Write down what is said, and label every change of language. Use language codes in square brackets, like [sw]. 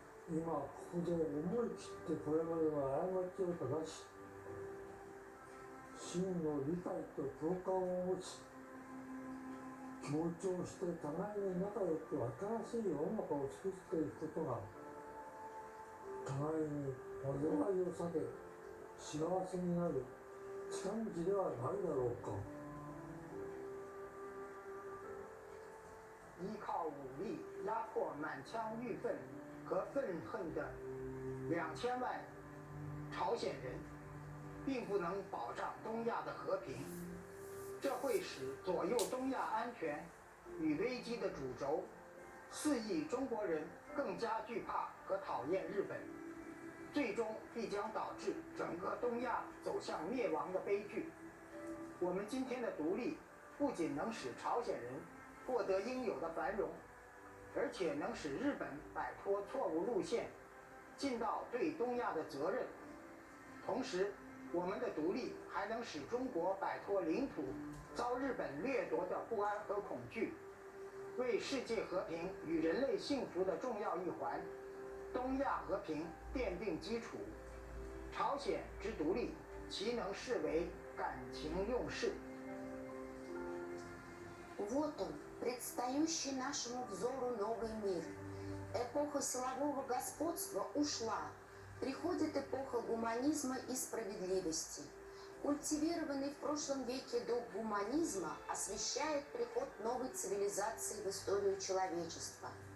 [ja] 今ここで思い切ってこれまでの過ちを正し真の理解と共感を持ち協調して互いに仲良く新しい世の中を作っていくことが互いに災いを避け幸せになる近道ではないだろうか。 [zh] 依靠武力压迫满腔郁愤和愤恨的2000万朝鲜人，并不能保障东亚的和平，这会使左右东亚安全与危机的主轴4亿中国人更加惧怕和讨厌日本，最终必将导致整个东亚走向灭亡的悲剧。我们今天的独立不仅能使朝鲜人获得应有的繁荣，而且能使日本摆脱错误路线，尽到对东亚的责任。同时，我们的独立还能使中国摆脱领土遭日本掠夺的不安和恐惧，为世界和平与人类幸福的重要一环——东亚和平奠定基础。朝鲜之独立，岂能视为感情用事？ [ru] Вот он, предстающий нашему взору новый мир. Эпоха силового господства ушла. Приходит эпоха гуманизма и справедливости. Культивированный в прошлом веке дух гуманизма освещает приход новой цивилизации в историю человечества.